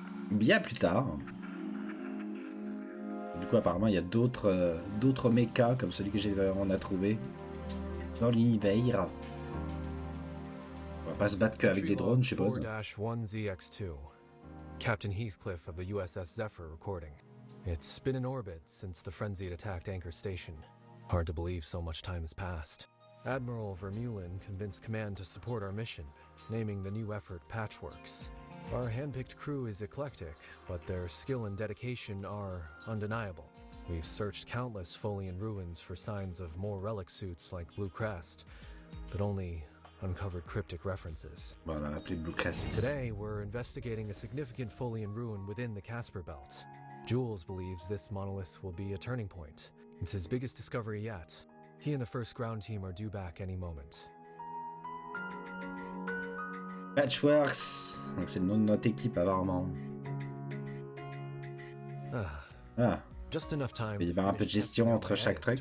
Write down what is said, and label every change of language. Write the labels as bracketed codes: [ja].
[fr] Bien plus tard. Du coup, apparemment, il y a d'autres mechas comme celui que on a trouvé dans l'univers. On va pas se battre qu'avec des drones, je suppose. [en] 4-1ZX2. Captain Heathcliff of the USS Zephyr recording. It's been in orbit since the frenzied attacked Anchor Station. Hard to believe so much time has passed. Admiral Vermeulen convinced Command to support our mission, naming the new effort Patchworks. Our hand-picked crew is eclectic, but their skill and dedication are undeniable. We've searched countless Folian ruins for signs of more relic suits like Blue Crest, but only uncovered cryptic references. [fr] Bon, on l'a appelé Blue Crest. [en] Today, we're investigating a significant Folian ruin within the Casper Belt. Jules believes this monolith will be a turning point. It's his biggest discovery yet. He and the first ground team are due back any moment. Patchworks. [fr] Donc c'est le nom de notre équipe apparemment. Ah. [en] Just enough time [fr] Il va y avoir un peu de gestion entre chaque truc.